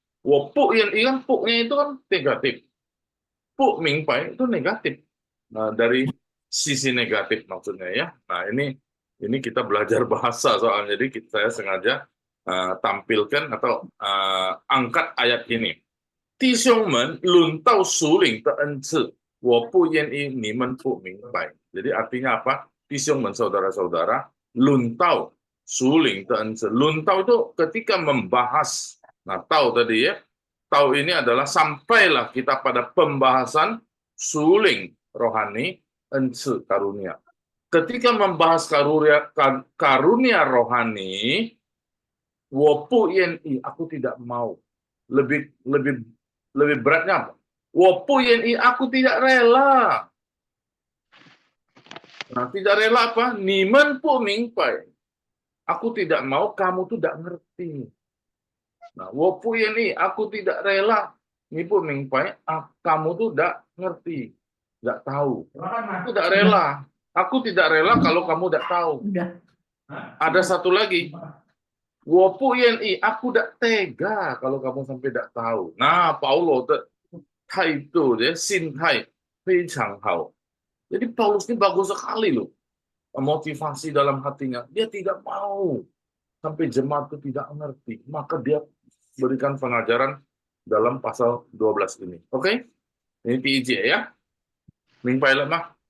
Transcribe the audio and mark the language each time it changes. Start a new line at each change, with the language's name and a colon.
Indonesian: Wopu yang kan puknya itu kan negatif. Puk mingpai itu negatif. Nah, dari sisi negatif maksudnya, ya. Nah, ini kita belajar bahasa soalnya. Jadi saya sengaja tampilkan atau angkat ayat ini.
Chinese: 弟兄们，论到属灵的恩赐，我不愿意你们不明白。
Indonesian: Jadi artinya apa?
Chinese: 弟兄们
Indonesian: saudara-saudara,
Chinese: 论到属灵的恩赐。论到
Indonesian: itu ketika membahas. Nah, tahu tadi ya. Tahu ini adalah sampailah kita pada pembahasan suling rohani, 恩赐 karunia. Ketika membahas karunia rohani,
Chinese: 我不愿意
Indonesian: aku tidak mau. Lebih beratnya apa?
Chinese: 我不愿意
Indonesian: aku tidak rela. Nah, tidak rela apa?
Chinese: 你们不明白.
Indonesian: Aku tidak mau, kamu tuh tidak ngerti. Nah,
Chinese: 我不愿意
Indonesian: aku tidak rela.
Chinese: 你不明白,
Indonesian: kamu tuh tidak ngerti, tidak tahu. Aku tidak rela. Aku tidak rela kalau kamu tidak tahu. Udah. Ada satu lagi.
Chinese: 我不愿意
Indonesian: aku tidak tega kalau kamu sampai tidak tahu.
Chinese: Nah, Paulo态度dia 心态非常好.
Indonesian: Jadi Paulus ini bagus sekali loh. Motivasi dalam hatinya. Dia tidak mau sampai jemaat itu tidak mengerti. Maka dia berikan pengajaran dalam pasal 12 ini. Oke? Ini PIJ ya. Mingpai lemah.